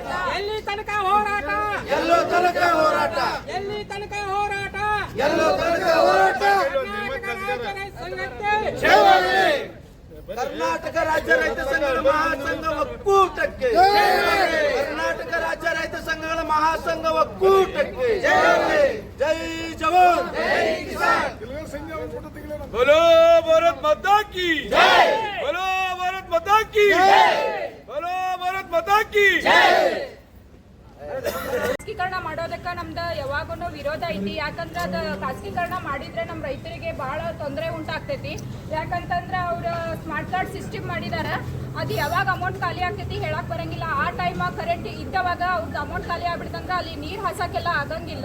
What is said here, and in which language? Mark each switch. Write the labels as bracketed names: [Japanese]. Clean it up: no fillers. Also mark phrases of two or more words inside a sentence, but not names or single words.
[Kannada] ಎಲ್ಲಿ ತನಕ ಹೋರಾಟ, ಎಲ್ಲೋ ತನಕ ಹೋರಾಟ, ಎಲ್ಲಿ ತನಕ ಹೋರಾಟ, ಎಲ್ಲೋ ತನಕ ಹೋರಾಟ. ಕರ್ನಾಟಕ ರಾಜ್ಯ ರೈತ ಸಂಘಗಳ ಮಹಾಸಂಘ ಒಕ್ಕೂಟಕ್ಕೆ, ಕರ್ನಾಟಕ ರಾಜ್ಯ ರೈತ ಸಂಘಗಳ ಮಹಾಸಂಘ ಒಕ್ಕೂಟಕ್ಕೆ [Hindi] जय जवान जय किसान. बोलो भारत माता की जय, बोलो भारत माता की जय, बोलो भारत माता की जय. [Kannada] ಖಾಸಗೀಕರಣ ಮಾಡೋದಕ್ಕೆ ನಮ್ದು ಯಾವಾಗೂ ವಿರೋಧ ಐತಿ. ಯಾಕಂದ್ರೆ ಅದು ಖಾಸಗೀಕರಣ ಮಾಡಿದ್ರೆ ನಮ್ಮ ರೈತರಿಗೆ ಬಹಳ ತೊಂದರೆ ಉಂಟಾಗ್ತೈತಿ. ಯಾಕಂತಂದ್ರೆ ಅವ್ರು [English] smart card system [Kannada] ಮಾಡಿದಾರ, ಅದು ಯಾವಾಗ ಅಮೌಂಟ್ ಖಾಲಿ ಆಗ್ತೈತಿ ಹೇಳಕ್ ಬರಂಗಿಲ್ಲ. ಆ ಟೈಮಾಗ ಕರೆಂಟ್ ಇದ್ದವಾಗ ಅವ್ರದ್ದು ಅಮೌಂಟ್ ಖಾಲಿ ಆಗ್ಬಿಡ್ತಂದ್ರೆ ಅಲ್ಲಿ ನೀರು ಹಾಸಕ್ಕೆಲ್ಲ ಆಗಂಗಿಲ್ಲ.